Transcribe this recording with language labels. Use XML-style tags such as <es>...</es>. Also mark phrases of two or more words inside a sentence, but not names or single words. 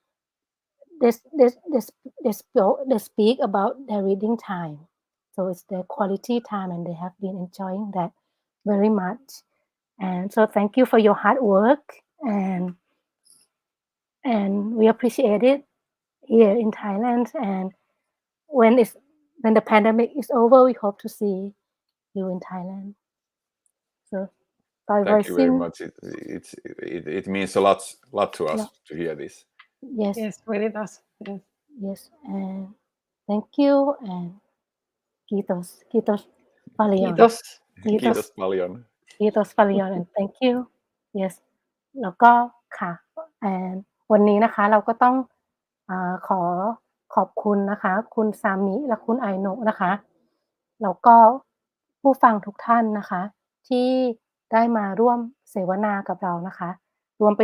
<en>they speak about their reading time so it's their quality time and they have been enjoying that very much and so thank you for your hard work and we appreciate it here in Thailand and when the pandemic is over we hope to see you in Thailand so thank you very much it means a lot to us to hear this. Yes really does. Yes and thank you and</en> <fi>kiitos paljon Kiitos paljon. Kiitos paljon</fi> <en>and thank you yes</en> <th>แล้วก็ค่ะ</th> <en>and</en> <th>วันนี้นะคะเราก็ต้องขอบคุณนะคะคุณซามิและคุณไอโนะนะคะแล้วก็ผู้ฟังทุกท่านนะคะที่ได้มาร่วมเสวนากับเรานะคะรวมไป</th>